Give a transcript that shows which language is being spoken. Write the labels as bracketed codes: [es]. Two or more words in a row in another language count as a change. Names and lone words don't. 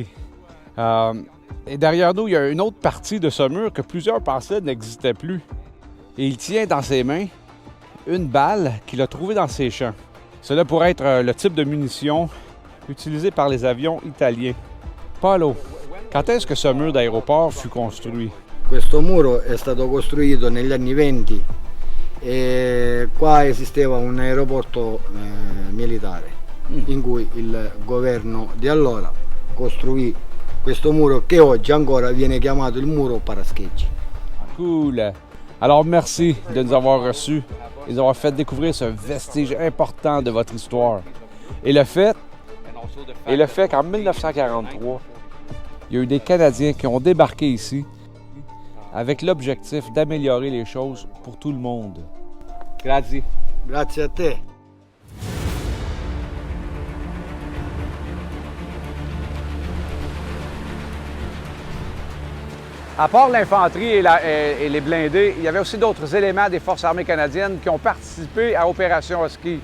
[fr] Et derrière nous, il y a une autre partie de ce mur que plusieurs pensaient n'existait plus. Et il tient dans ses mains une balle qu'il a trouvée dans ses champs. Cela pourrait être le type de munition utilisé par les avions italiens. Paolo, quand est-ce que ce mur d'aéroport fut construit? [it] Questo muro è stato costruito negli anni 20 e qua esisteva un aeroporto militare in cui il governo di allora costruì questo muro che oggi ancora viene chiamato il muro Parascheggi. [fr] Cool. Alors merci de nous avoir reçus et d'avoir fait découvrir ce vestige important de votre histoire. Et le fait qu'en 1943, il y a eu des Canadiens qui ont débarqué ici avec l'objectif d'améliorer les choses pour tout le monde. [it] Grazie. Grazie a te. [fr] À part l'infanterie et les blindés, il y avait aussi d'autres éléments des Forces armées canadiennes qui ont participé à l'opération Husky.